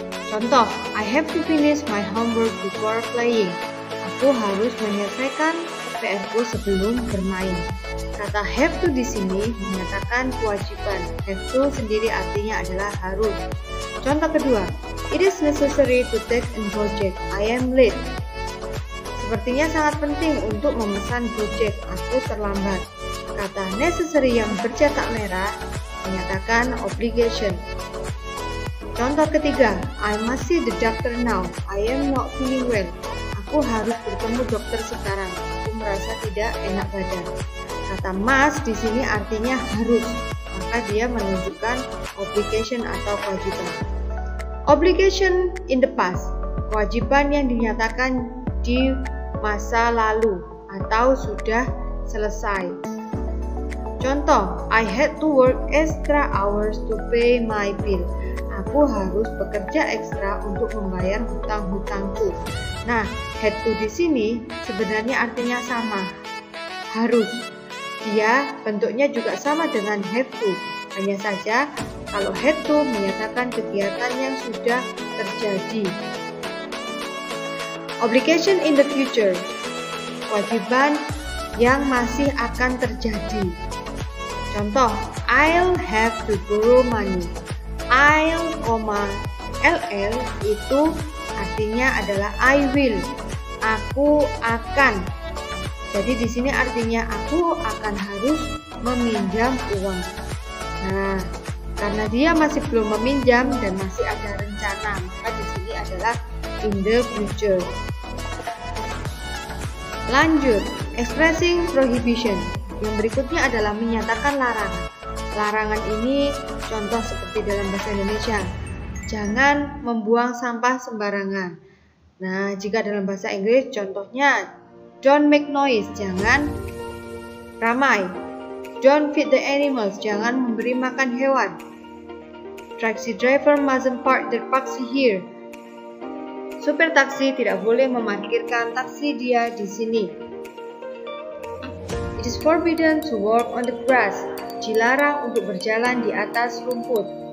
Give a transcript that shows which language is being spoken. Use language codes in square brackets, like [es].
[id] Contoh, [en] I have to finish my homework before playing. [id] Aku harus menyelesaikan PR-ku sebelum bermain. Kata have to di sini menyatakan kewajiban. Have to sendiri artinya adalah harus. Contoh kedua, [en] it is necessary to take a Gojek. I am late. [id] Sepertinya sangat penting untuk memesan Gojek. Aku terlambat. Kata necessary yang bercetak merah menyatakan obligation. [en] Contoh ketiga, I must see the doctor now. I am not feeling well. [id] Aku harus bertemu dokter sekarang. Aku merasa tidak enak badan. Kata must di sini artinya harus, maka dia menunjukkan obligation atau kewajiban. [en] Obligation in the past, [id] kewajiban yang dinyatakan di masa lalu atau sudah selesai. [en] Contoh, I had to work extra hours to pay my bill. [id] Aku harus bekerja ekstra untuk membayar hutang-hutangku. Nah, had to di sini sebenarnya artinya sama, harus. Dia bentuknya juga sama dengan have to. Hanya saja kalau had to menyatakan kegiatan yang sudah terjadi. [en] Obligation in the future, [id] kewajiban yang masih akan terjadi. [en] Contoh, I'll have to borrow money. I'll, [id] LL itu artinya adalah [en] I will. [id] Aku akan. Jadi di sini artinya aku akan harus meminjam uang. Nah, karena dia masih belum meminjam dan masih ada rencana, maka di sini adalah [en] in the future. [id] Lanjut, [en] expressing prohibition. [id] Yang berikutnya adalah menyatakan larangan. Larangan ini contoh seperti dalam bahasa Indonesia, jangan membuang sampah sembarangan. Nah, jika dalam bahasa Inggris contohnya, [en] don't make noise, [id] jangan ramai. [en] Don't feed the animals, [id] jangan memberi makan hewan. [en] Taxi driver mustn't park their taxi here. [id] Supir taksi tidak boleh memarkirkan taksi dia di sini. [en] It is forbidden to walk on the grass. [id] Dilarang untuk berjalan di atas rumput.